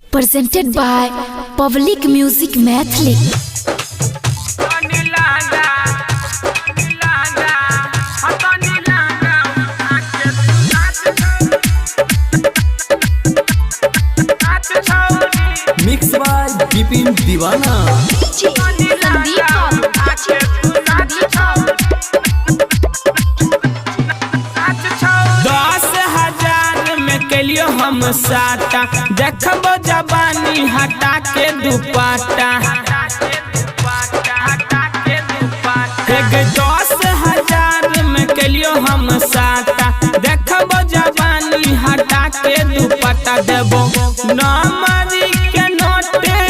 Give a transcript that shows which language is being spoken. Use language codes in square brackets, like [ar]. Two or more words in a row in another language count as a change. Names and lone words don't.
[en] presented by Public Music Mathli. Mixed by Bipin Divana. [mai] कलियो हम साटा देखबो जवानी हटा के दुपट्टा 10,000 में कलियो हम साटा देखबो जवानी हटा के दुपट्टा देबो नमरी के नोट